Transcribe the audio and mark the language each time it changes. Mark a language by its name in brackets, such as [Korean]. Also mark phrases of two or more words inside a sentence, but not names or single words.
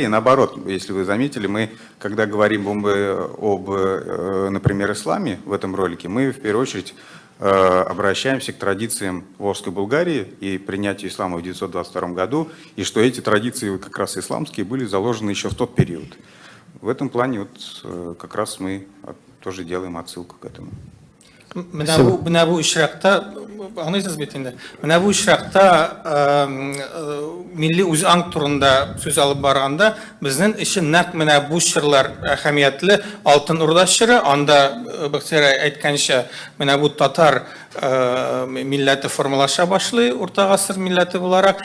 [Russian] Наоборот, если вы заметили, мы, когда говорим об, например, исламе в этом ролике, мы в первую очередь обращаемся к традициям Волжской Булгарии и принятию ислама в 1922 году, и что эти традиции, как раз исламские, были заложены еще в тот период. В этом плане вот как раз мы тоже делаем отсылку к этому. [Tatar] Менә бу очракта, аңлыйсыз бит инде. Менә бу очракта милли үзаң турында сүз алып барганда, безнең өчен нәкъ менә бу чырлар әһәмиятле. Алтын Урда чыры, анда Бахтияр әйткәнчә, менә бу татар милләте формалаша башлый, урта гасыр милләте буларак.